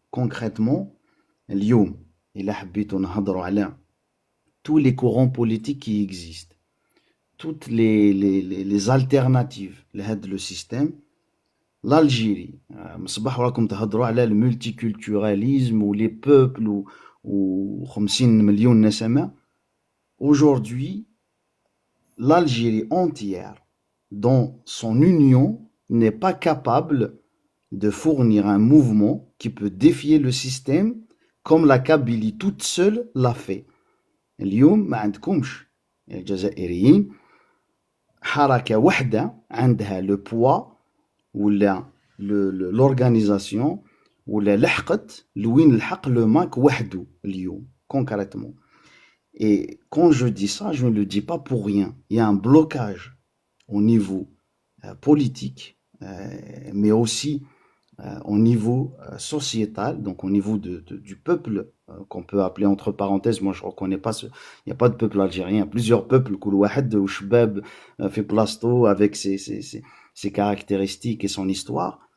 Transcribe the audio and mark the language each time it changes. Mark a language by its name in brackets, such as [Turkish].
[French] Concrètement, [Arabic] اليوم إلا حبيتو نهضروا على [French] tous les courants politiques qui existent, toutes les alternatives [Arabic] لهذا [French] le système, l'Algérie, [Arabic] مصباح راكم تهضروا على [French] المulticulturalisme ou les peuples ou [Arabic] 50 مليون نسمة. [French] Aujourd'hui, l'Algérie entière, dans son union, n'est pas capable de fournir un mouvement qui peut défier le système comme la Kabylie toute seule l'a fait. [Arabic] اليوم ما عندكمش الجزائريين حركة واحدة عندها [French] le poids [Arabic] ولا [French] l'organisation [Arabic] ولا لحقت لوين الحق le MAC وحده اليوم [French] concrètement. Et quand je dis ça, je ne le dis pas pour rien. Il y a un blocage au niveau politique, mais aussi au niveau sociétal, donc au niveau du peuple, qu'on peut appeler entre parenthèses, moi je ne reconnais pas, il n'y a pas de peuple algérien, il y a plusieurs peuples, [Arabic] كل واحد وشباب في بلاصتو [French] avec ses caractéristiques et son histoire.